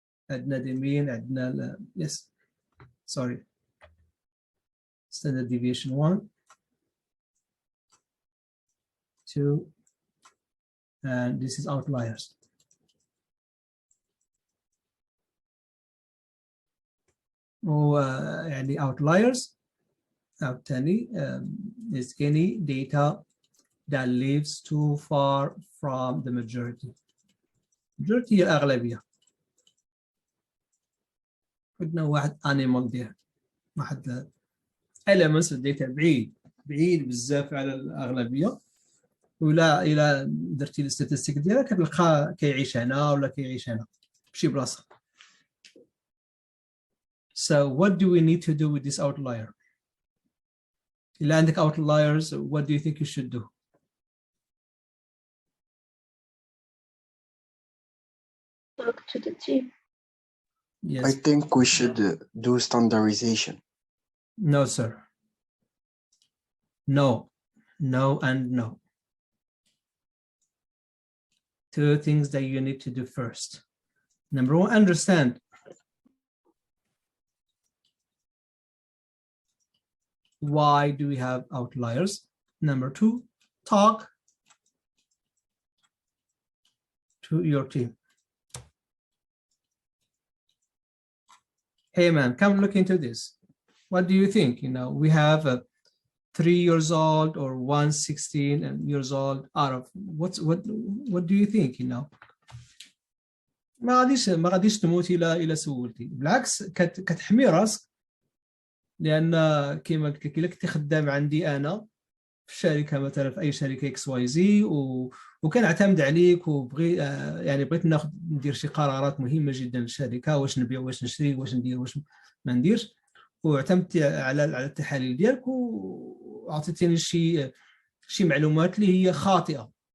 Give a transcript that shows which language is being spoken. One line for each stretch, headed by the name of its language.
Arabic: عندنا
English: the mean، عندنا yes sorry standard deviation 1 2 and this is outliers.
Arabic: يعني
English: outliers الثاني is any data that lives too far from the majority.
Arabic: Majority هي الأغلبية. عندنا واحد animal there، واحد elements الداتا بعيد بزاف على الأغلبية، ولا إلا درتي الستاتستيك ديالها كتلقى كيعيش هنا ولا كيعيش هنا بشي بلاصة.
English: So what do we need to do with this outlier?
Arabic: إلا عندك
English: outliers, what do you think you should do? Talk to the team. Yes. I think we should do standardization. No, sir. No, no, and no. 2 things that you need to do first. Number 1, understand why do we have outliers. Number 2, talk to your team. Hey man, come look into this. What do you think? You know, we have a 3 years old or 1 16 years old out of what do you think? You know,
Arabic: ما غاديش تموت الى سولتي، بالعكس كتحمي راسك، لان كما قلت لك الا كنتي خدام عندي انا في الشركه مثلا في اي شركه اكس واي زي وكنعتمد عليك وبغي يعني بغيت ندير شي قرارات مهمه جدا للشركه، واش نبيع واش نشري واش ندير واش ما نديرش، واعتمدت على التحاليل ديالك وعطيتيني شي معلومات اللي هي خاطئه.